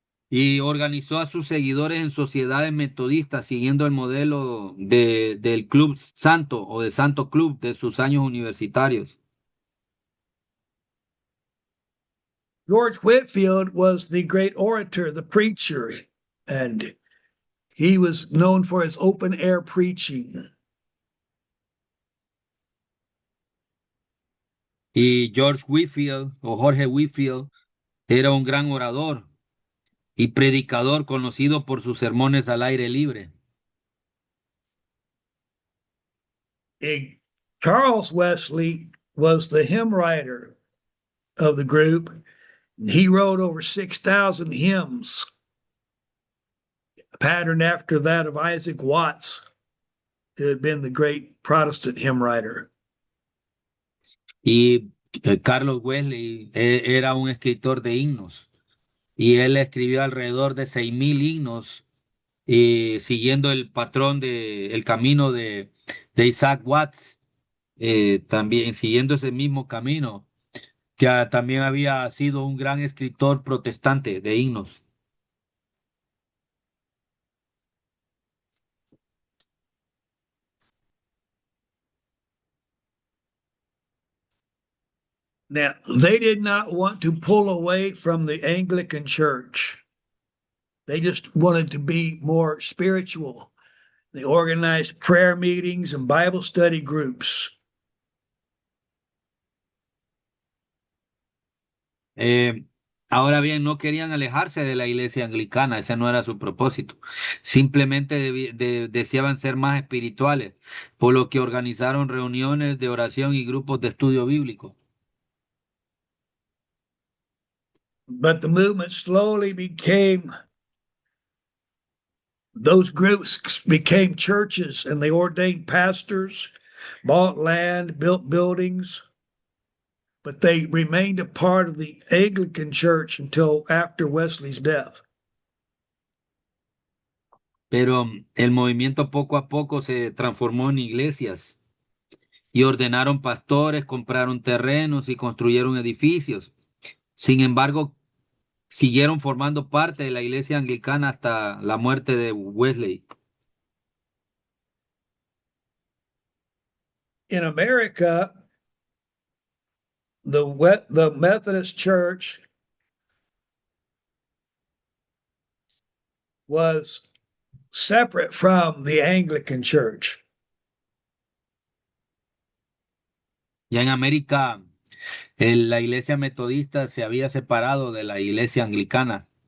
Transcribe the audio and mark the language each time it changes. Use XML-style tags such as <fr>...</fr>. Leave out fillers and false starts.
<es>Y organizó a sus seguidores en sociedades metodistas siguiendo el modelo del Club Santo o de Santo Club de sus años universitarios.</es> <en>George Whitfield was the great orator, the preacher, and he was known for his open air preaching.</en> <es>Y George Whitfield o Jorge Whitfield era un gran orador y predicador conocido por sus sermones al aire libre.</es> <en>Charles Wesley was the hymn writer of the group. He wrote over 6,000 hymns, patterned after that of Isaac Watts, who had been the great Protestant hymn writer.</en> <es>Y Carlos Wesley era un escritor de himnos y él escribió alrededor de 6.000 himnos y siguiendo el patrón el camino de Isaac Watts, también siguiendo ese mismo camino, que también había sido un gran escritor protestante de himnos.</es> <en>Now, they did not want to pull away from the Anglican Church. They just wanted to be more spiritual. They organized prayer meetings and Bible study groups.</en> <es>Eh, Ahora bien, no querían alejarse de la iglesia anglicana, ese no era su propósito. Simplemente deseaban ser más espirituales, por lo que organizaron reuniones de oración y grupos de estudio bíblico.</es> <en>But the movement slowly became, those groups became churches and they ordained pastors, bought land, built buildings, but they remained a part of the Anglican Church until after Wesley's death.</en> <es>Pero el movimiento poco a poco se transformó en iglesias y ordenaron pastores, compraron terrenos y construyeron edificios. Sin embargo, siguieron formando parte de la iglesia anglicana hasta la muerte de Wesley.</es> <en>In America, the Methodist Church was separate from the Anglican Church.</en> <es>Ya en América, la iglesia metodista se había separado de la iglesia anglicana.</es>